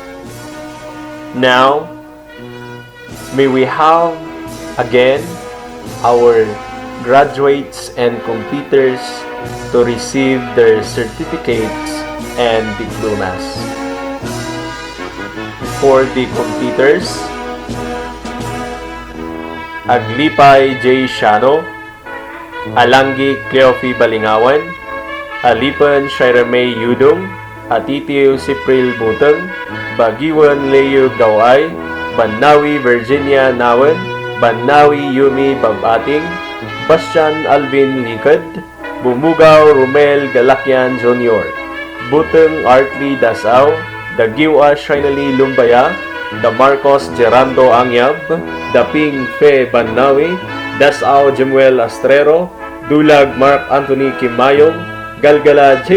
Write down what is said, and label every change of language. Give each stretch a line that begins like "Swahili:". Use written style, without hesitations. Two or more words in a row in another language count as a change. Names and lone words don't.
English: Now, may we have again our graduates and completers to receive their certificates and diplomas. For the completers, Aglipay J. Shano, Alangi Cleofi Balingawan, Alipan Shira May Yudong, Atitio Sipril Butang, Bagiwan Leo Gaway, Banawi Virginia Nawan, Banawi Yumi Babating, Bastian Alvin Likad, Bumugaw Romel Galakyan Jr., Butang Artli Dasaw, Dagiwa Shinali Lumbaya, Da Marcos Gerando Angyab, Daping Fe Banawi, Dasaw Jemuel Astrero, Dulag Mark Anthony Kimayong, Galgala J.